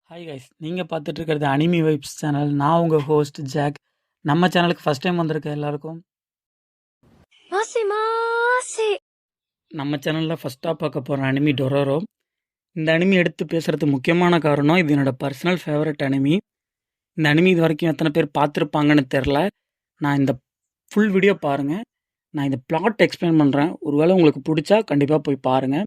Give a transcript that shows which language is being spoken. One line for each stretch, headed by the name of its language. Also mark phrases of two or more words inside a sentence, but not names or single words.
Tamil: கைஸ், நீங்க பார்த்துட்டு இருக்கிறது அனிமி வைப்ஸ் சேனல். நான் உங்க ஹோஸ்ட் ஜாக். நம்ம சேனலுக்கு
English: first time
Tamil: வந்திருக்க எல்லாருக்கும்
Japanese: もしもーし。
Tamil: நம்ம சேனலில் ஃபஸ்ட்டாக பார்க்க போகிற அனிமி டொரோரோ. இந்த அனிமி எடுத்து பேசுகிறதுக்கு முக்கியமான காரணம் இது என்னோட
English: personal favourite anime.
Tamil: இந்த அனிமி இது வரைக்கும் எத்தனை பேர் பார்த்துருப்பாங்கன்னு தெரில. நான் இந்த
English: full video
Tamil: பாருங்கள். நான் இந்த
English: plot explain
Tamil: பண்ணுறேன். ஒருவேளை உங்களுக்கு பிடிச்சா கண்டிப்பாக போய் பாருங்கள்.